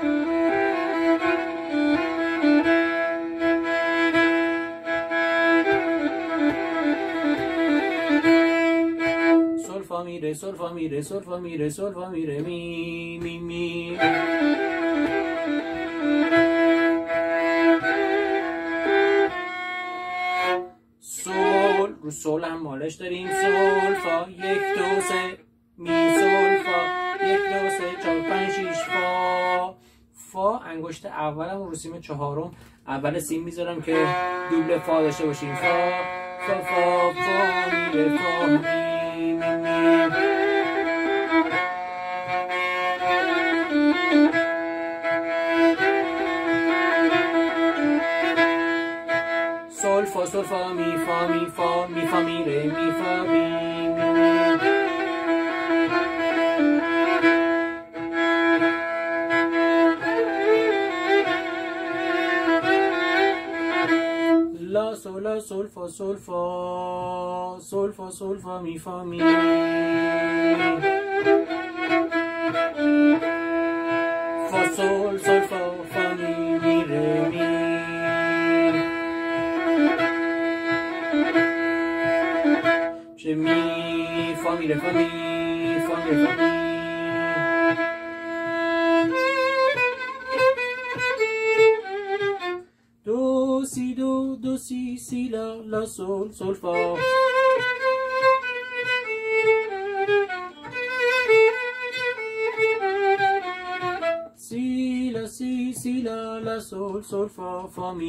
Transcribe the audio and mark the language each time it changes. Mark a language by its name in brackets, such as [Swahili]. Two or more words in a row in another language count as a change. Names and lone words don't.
[Persian] سول فا می ره سول فا می ره سول فا می ره سول فا می ره می می می. سول رو سول هم مالش داریم. سول فا 1 2 3 می سول فا 1 2 3 4 5 6 فا. فا انگشت اولم رو سیم چهارم اول سیم میذارم که دوبله فا داشته باشیم. فا فا فا فا می ره فا می می می. سول فا سول فا می فا می فا می فا می ره می فا می می می. لا سول لا سول فا سول فا سول فا سول فا می فا می. فا سول سول فا فا می می ره می. چه می فا می ره فا می فا می ره فا می. دو سی دو دو سی سی لا لا سول سول فا. سی لا سی سی لا لا سول سول فا فا می.